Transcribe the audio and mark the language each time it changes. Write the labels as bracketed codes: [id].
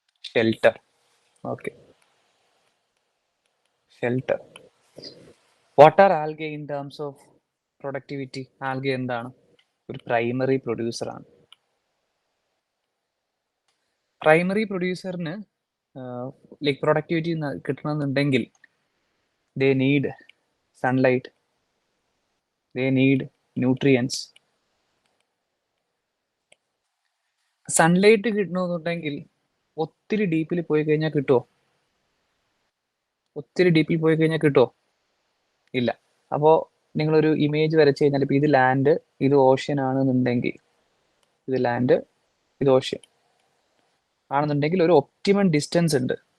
[en] Shelter. Okay, shelter. What are algae in terms of productivity? [ml] Algae എന്താണ്? ഒരു primary പ്രൊഡ്യൂസറാണ്. Primary പ്രൊഡ്യൂസറിന് like productivity കിട്ടണമെന്നുണ്ടെങ്കിൽ [en] they need sunlight, they need nutrients. [ml] Sunlight കിട്ടണമെന്നുണ്ടെങ്കിൽ ഒത്തിരി ഡീപ്പിൽ പോയി കഴിഞ്ഞാൽ കിട്ടുമോ? ഒത്തിരി ഡീപ്പിൽ പോയി കഴിഞ്ഞാൽ കിട്ടുമോ? ഇല്ല. അപ്പോൾ നിങ്ങളൊരു ഇമേജ് വരച്ചു കഴിഞ്ഞാൽ ഇപ്പൊ ഇത് ലാൻഡ്, ഇത് ഓഷ്യൻ ആണെന്നുണ്ടെങ്കിൽ, ഇത് ലാൻഡ്, ഇത് ഓഷ്യൻ ആണെന്നുണ്ടെങ്കിൽ ഒരു ഒപ്റ്റിമം ഡിസ്റ്റൻസ് ഉണ്ട്.